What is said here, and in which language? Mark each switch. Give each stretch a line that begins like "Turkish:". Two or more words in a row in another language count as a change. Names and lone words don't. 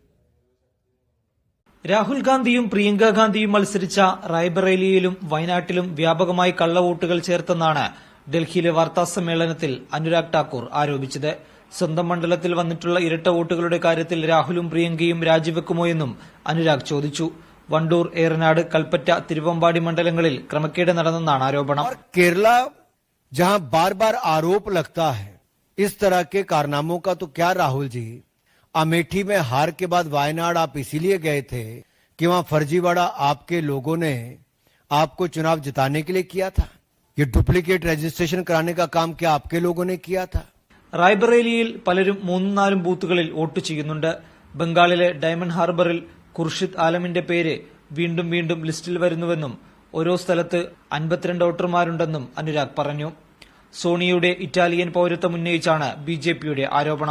Malayalam: രാഹുൽ ഗാന്ധിയും പ്രിയങ്ക ഗാന്ധിയും മത്സരിച്ച റായ്ബറേലിയിലും വയനാട്ടിലും വ്യാപകമായി കള്ളവോട്ടുകൾ ചേർത്തെന്നാണ് ഡൽഹിയിലെ വാർത്താസമ്മേളനത്തിൽ അനുരാഗ് ഠാക്കൂർ ആരോപിച്ചത്. സ്വന്തം മണ്ഡലത്തിൽ വന്നിട്ടുള്ള ഇരട്ട വോട്ടുകളുടെ കാര്യത്തിൽ രാഹുലും പ്രിയങ്കയും രാജിവെക്കുമോ എന്നും അനുരാഗ് ചോദിച്ചു. വണ്ടൂർ, ഏറനാട്, കൽപ്പറ്റ, തിരുവമ്പാടി മണ്ഡലങ്ങളിൽ ക്രമക്കേട് നടന്നെന്നാണ് ആരോപണം.
Hindi: കേരള जहां बार बार आरोप लगता है इस तरह के कारनामों का, तो क्या राहुल जी अमेठी में हार के बाद वायनाड आप इसीलिए गए थे कि वहां फर्जीवाड़ा आपके लोगों ने आपको चुनाव जिताने के लिए किया था? ये
English: duplicate registration
Hindi: कराने का काम क्या आपके लोगों ने किया था?
Malayalam: റായ്ബറേലിയിൽ പലരും 3-4 ബൂത്തുകളിൽ വോട്ട് ചെയ്യുന്നുണ്ട്. ബംഗാളിലെ ഡയമണ്ട് ഹാർബറിൽ ഖുർഷിദ് ആലമിന്റെ പേര് വീണ്ടും വീണ്ടും ലിസ്റ്റിൽ വരുന്നുവെന്നും ഓരോ സ്ഥലത്ത് 52 വോട്ടർമാരുണ്ടെന്നും അനുരാഗ് പറഞ്ഞു. സോണിയയുടെ ഇറ്റാലിയൻ പൌരത്വം ഉന്നയിച്ചാണ് ബിജെപിയുടെ ആരോപണം.